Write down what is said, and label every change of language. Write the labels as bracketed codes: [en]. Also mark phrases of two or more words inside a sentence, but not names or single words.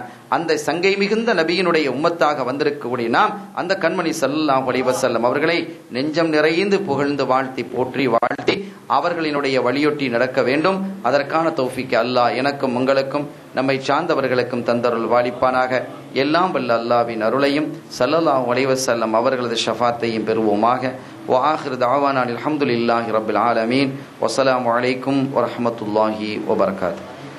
[ta] அந்த சங்கை மிகுந்த நபியினுடைய உம்மத்தாக வந்திருக்கக்கூடிய நாம் அந்த கண்மணி [ar] صلى الله عليه وسلم [ta] அவர்களை நெஞ்சம் நிறைந்து புகழ்ந்து வாழ்த்தி போற்றி வாழ்த்தி அவர்களினுடைய வழியொட்டி நடக்க வேண்டும். அதற்கான தௌஃபீக் அல்லாஹ் எனக்கும் உங்களுக்கும் நம்மை சார்ந்தவர்களுக்கும் தந்தருள் வாலிப்பானாக. எல்லாம் வல்ல அல்லாஹ்வின் அருளையும் [ar] صلى الله عليه وسلم [ta] அவர்களது ஷஃபாத்தையும் பெறுவோமாக. [ar] وآخر دعوانا الحمد لله رب العالمين والسلام عليكم ورحمة الله وبركاته.